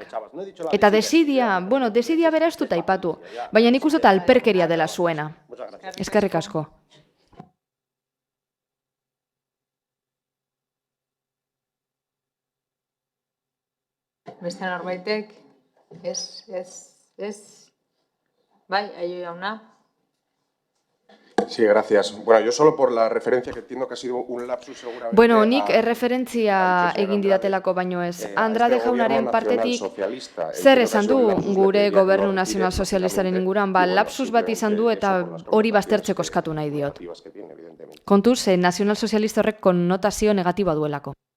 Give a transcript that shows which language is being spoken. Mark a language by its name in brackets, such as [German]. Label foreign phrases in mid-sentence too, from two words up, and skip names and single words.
[Basque] Eta desidia bera ez dut aipatu, baina nik uste alperkeria dela zuena. Eskerrik asko. Beste norbaitek? Ez. Bai, Aio jauna. [Spanish] Sí, gracias. Bueno, yo solo por la referencia que entiendo que ha sido un lapsus seguramente... [Basque] Bueno, nik erreferentzia egin didatelako baino ez. Andrade jaunaren partetik zer esan du gure gobernu nazional sozialistaren inguruan, lapsus bat izan du eta hori baztertzeko eskatu nahi diot. Kontuz, nazional sozialista horrek konnotazio negatiboa duelako.